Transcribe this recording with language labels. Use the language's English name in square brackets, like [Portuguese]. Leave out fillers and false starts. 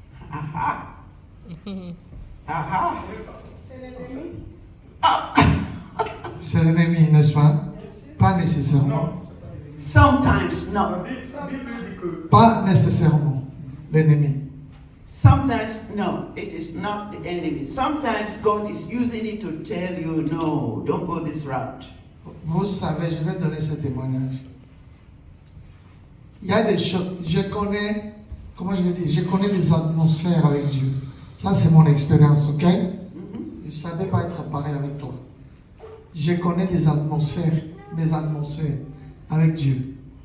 [French] Aha. Aha. C'est l'ennemi, n'est-ce pas? Pas nécessairement. [English] Sometimes, no. [French] La Bible dit que Pas nécessairement l'ennemi. [English] Sometimes, no, it is not the enemy. Sometimes God is using it to tell you, no, don't go this route. [French] Vous savez, je vais donner ce témoignage. Il y a des choses, je connais, comment je vais dire, je connais les atmosphères avec Dieu. Ça, c'est mon expérience, ok? Je ne savais pas être pareil avec toi. Je connais les atmosphères, mes atmosphères avec Dieu.